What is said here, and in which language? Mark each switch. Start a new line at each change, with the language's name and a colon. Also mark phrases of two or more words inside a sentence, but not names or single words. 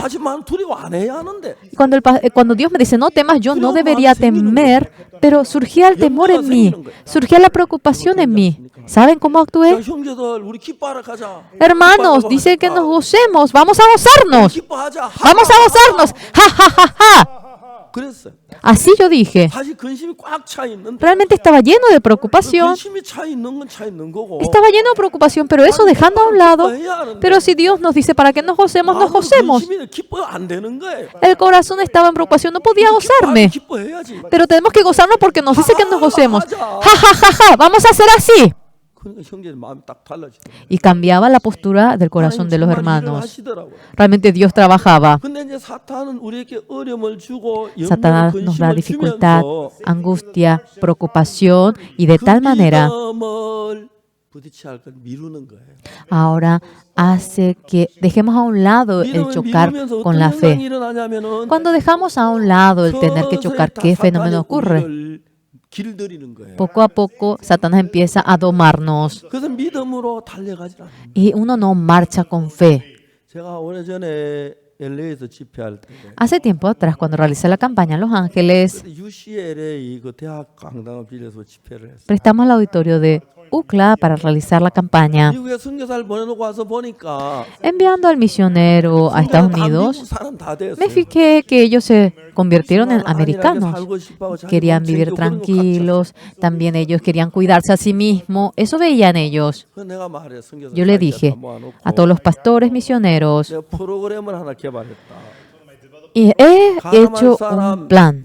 Spanish: Y cuando Dios me dice, no temas, yo no debería temer, pero surgía el temor en mí, surgía la preocupación en mí. ¿Saben cómo actué? Hermanos, dice que nos gocemos. Vamos a gozarnos. Vamos a gozarnos. ¡Ja, ja, ja, ja!
Korean: 그랬어요.
Spanish: Así yo dije.
Korean: 사실 근심이 꽉 차 있는데
Spanish: Realmente estaba lleno de preocupación.
Korean: 근심이 차 있는 건 차 있는 거고.
Spanish: Estaba lleno de preocupación, pero eso dejando a un lado. Pero si Dios nos dice para que nos gocemos, nos gocemos.
Korean: 근심이 기뻐 안 되는 거예요.
Spanish: El corazón estaba en preocupación, no podía gozarme.
Korean: 기뻐해야지.
Spanish: Pero tenemos que gozarnos porque nos dice que nos gocemos. Ja, ja, ja, ja, vamos a hacer así.
Korean: 그러니까 형제들 마음이 딱 달라지더라고요.
Spanish: Y cambiaba la postura del corazón de los
Korean: 정말 일을
Spanish: hermanos.
Korean: 하시더라고요.
Spanish: Realmente Dios trabajaba.
Korean: 근데 이제 사탄은 우리에게 어려움을 주고
Spanish: Satanás nos da
Korean: 근심을
Spanish: dificultad,
Korean: 주면서
Spanish: angustia, preocupación y de tal manera
Korean: 믿음을 부딪혀야 할 걸 미루는 거예요.
Spanish: ahora hace que dejemos a un lado el
Korean: 믿음을
Spanish: chocar
Korean: 미루면서
Spanish: con
Korean: 어떤
Spanish: la
Korean: 현상이
Spanish: fe.
Korean: 일어나냐면은
Spanish: Cuando dejamos a un lado el tener que chocar, ¿qué fenómeno ocurre?
Korean: 길들이는 거예요.
Spanish: Poco a poco Satanás empieza a domarnos
Korean: 그래서 믿음으로 달려가지 않아요.
Spanish: y uno no marcha con fe.
Korean: 제가 오래전에 LA에서 집회할 때
Spanish: Hace tiempo atrás, cuando realicé la campaña en Los Ángeles,
Korean: UCLA 그 대학 강당을 빌려서 집회를 했어요.
Spanish: prestamos el auditorio de UCLA para realizar la campaña.
Korean: 미국에 선교사를 보내놓고 와서 보니까
Spanish: Enviando al misionero a Estados Unidos, me fijé que ellos se convirtieron en americanos. Querían vivir tranquilos, también ellos querían cuidarse a sí mismos. Eso veían ellos. Yo le dije a todos los pastores misioneros, y he hecho un plan.